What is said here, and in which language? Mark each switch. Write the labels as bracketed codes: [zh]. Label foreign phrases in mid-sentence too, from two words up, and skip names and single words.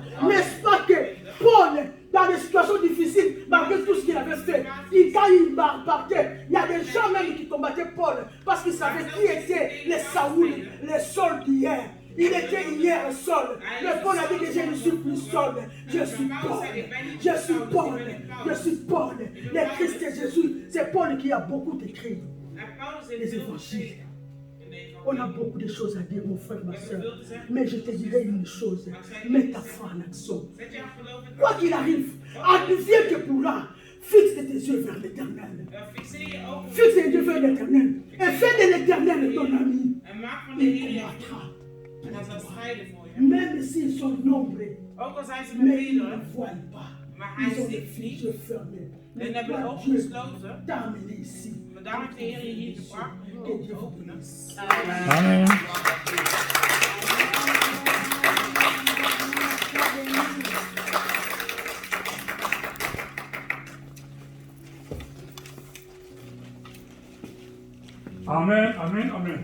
[fr] N'est-ce pas que Paul, dans des situations difficiles, malgré tout ce qu'il avait fait, quand il partait, il y a des gens même qui combattaient Paul parce qu'ils savaient qui étaient les Saoul, les Saul d'hier. Il était hier Saul. Mais Paul a dit que je ne suis plus Saul. Je suis Paul. Je suis Paul. Je suis Paul. Le Christ et Jésus. C'est Paul qui a beaucoup écrit [nl] En Paulus heeft [fr] les [nl] veel [fr] évangiles. [nl] geschreven in de [fr] On a [nl] evangelie. [fr] beaucoup de choses à dire, mon frère, ma [nl] We hebben [fr] soeur. [nl] veel te zeggen. [fr] Mais je te dirai une chose. Mets ta foi en action. [nl] Zet jouw geloof in [fr] Quoi [nl] actie. [fr] qu'il arrive, advienne que pourra, fixe tes yeux vers l'éternel. [nl] Fixeer je ogen [fr] Fixe tes yeux vers l'éternel. Et fais de l'éternel ton ami. [nl] en En maak van de Heer jouw vriend. [fr] combattra. [nl] En hij zal strijden voor je. [fr] Même s'ils sont nombreux, [nl] Ook al zijn ze [fr] mais ils ne [nl] meerdere, [fr] voient pas. [nl] maar hij [fr] Ils ont les [nl] ziet niet. [fr] yeux fermés. [nl] En [fr] Mais [nl] hebben de [fr] toi, [nl] ogen [fr] Dieu, [nl] gesloten. [fr] t'a amené ici. [nl] Maar daarom heeft de Heer je hier gebracht om je [fr] Que [nl] ogen [fr] Dieu [nl] te [fr] vous [nl] openen. [fr] bénisse. Amen. Amen, amen, amen.